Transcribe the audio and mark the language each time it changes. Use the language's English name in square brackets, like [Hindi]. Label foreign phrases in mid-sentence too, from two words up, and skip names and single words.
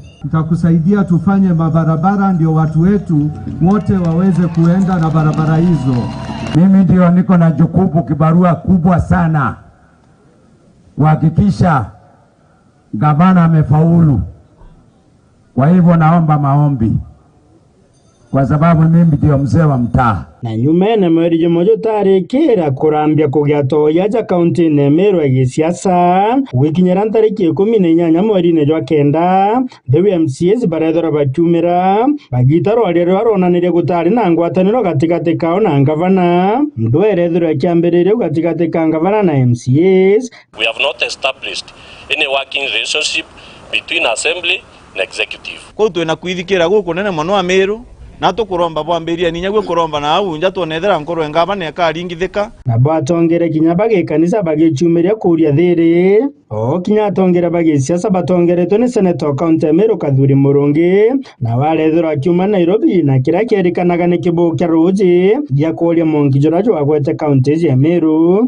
[Swahili] Nitakusaidia tufanye mabarabara ndio watu wetu wote waweze kuenda na barabara hizo. Mimi ndio niko na jukumu kibarua kubwa sana kuhakikisha gavana amefaulu. Kwa hivyo naomba maombi kwa sababu mimi ndio mzee wa mtaa. [Meru] Na nyumene mweri jumojo tarikira kurambia kugiato yaja kaunti ne Meru ya siasa wikinyera ntariki 18 mweri ne jwa kenda the MCS barethora batumira bagitaro arero aronanire gutari na ngwataniro gatigati kao na ngavana ndwerethora kiambirire gatigati ka ngavana na MCS. [English] We have not established any working relationship between assembly and executive. [Meru] Ko twena kwithikira guku nene mono wa Meru na tukuromba bwambiria ninya gwe kuromba na au nja tonethera nkoro engavana ekaringithika na batongere kinya bage kanisa bagichumiria kuria thiri o kinya atongere bage siasa batongeretwe ni senator county Meru Kathuri Murungi na warethera kiuma Nairobi na kira kierikanaga ni kibukia ruji ya kuria mongi jorajo agwete county ya Meru